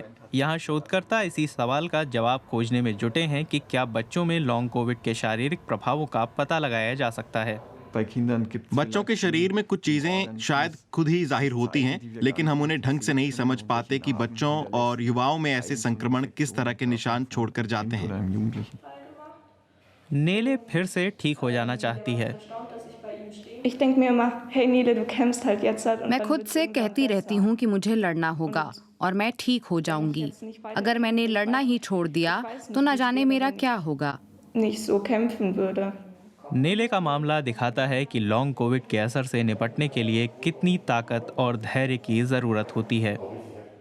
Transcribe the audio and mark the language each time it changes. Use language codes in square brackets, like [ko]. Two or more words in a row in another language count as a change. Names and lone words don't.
[hi] यहाँ शोधकर्ता इसी सवाल का जवाब खोजने में जुटे हैं कि क्या बच्चों में [en] long COVID [hi] के शारीरिक प्रभावों का पता लगाया जा सकता है। बच्चों के शरीर में कुछ चीजें शायद खुद ही जाहिर होती हैं, लेकिन हम उन्हें ढंग से नहीं समझ पाते कि बच्चों और युवाओं में ऐसे संक्रमण किस तरह के निशान छोड़कर जाते हैं। नेले फिर से ठीक हो जाना चाहती है। [de] Ich denke mir immer, hey Nele, du kämpfst halt jetzt halt und [hi] मैं [de] dann [hi] खुद [de] wird's [hi] से [de] irgendwann [hi] कहती रहती [de] besser. [hi] हूँ कि मुझे लड़ना होगा और मैं ठीक हो जाऊंगी। अगर मैंने लड़ना ही छोड़ दिया तो न जाने मेरा क्या होगा। [de] Nicht so kämpfen würde. [hi] नेले का मामला दिखाता है कि [en] long COVID [hi] के असर से निपटने के लिए कितनी ताकत और धैर्य की ज़रूरत होती है।